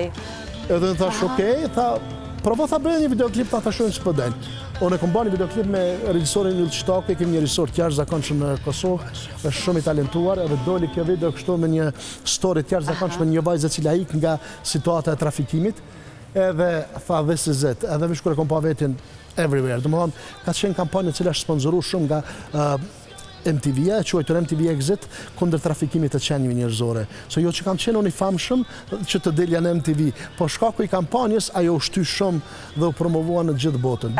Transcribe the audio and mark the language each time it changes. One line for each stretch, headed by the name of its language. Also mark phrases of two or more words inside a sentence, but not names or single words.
Albanian: Edhe në thash okej, tha provo tha bëjë një videoklip, ta shohim ç'po del. Unë e kam bërë një videoklip me regjisorin Yll Shtake, kemi një regjisor të jashtëzakonshëm në Kosovë, është shumë i talentuar, edhe doli kjo video kështu me një story të jashtëzakonshme, një vajzë e cila ik nga situata e trafikimit, edhe tha
English: this is it,
Albanian: edhe më shkur e kom pa vetin everywhere. Domethënë, ka qenë kampanja e cila është sponsoruar shumë nga MTV-a, quajtur MTV Exit, kundër trafikimit të qenieve njerëzore. So jo që kam qenë unë i famshëm që të delja në MTV, po shkaku i kampanjës ajo u shty shumë dhe u promovua në gjithë botën.